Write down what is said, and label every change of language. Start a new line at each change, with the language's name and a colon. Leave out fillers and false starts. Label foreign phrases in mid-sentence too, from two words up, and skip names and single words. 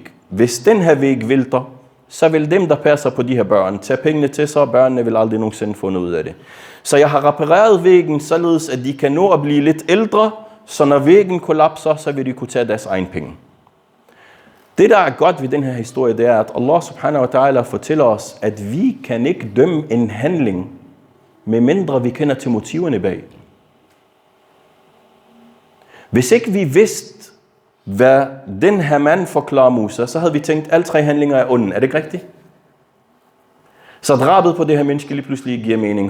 Danish: Hvis den her væg vælter, så vil dem, der passer på de her børn, tage pengene til sig, og børnene vil aldrig nogensinde få noget ud af det. Så jeg har repareret væggen, således at de kan nå at blive lidt ældre, så når væggen kollapser, så vil de kunne tage deres egen penge. Det, der er godt ved den her historie, det er, at
Arabic: الله سبحانه وتعالى
Danish: fortæller os, at vi kan ikke dømme en handling, medmindre vi kender til motiverne bag. Hvis ikke vi vidste, hvad den her mand forklarer Musa, så havde vi tænkt, at alle 3 handlinger er onde. Er det ikke rigtigt? Så drabet på det her menneske lige pludselig giver mening.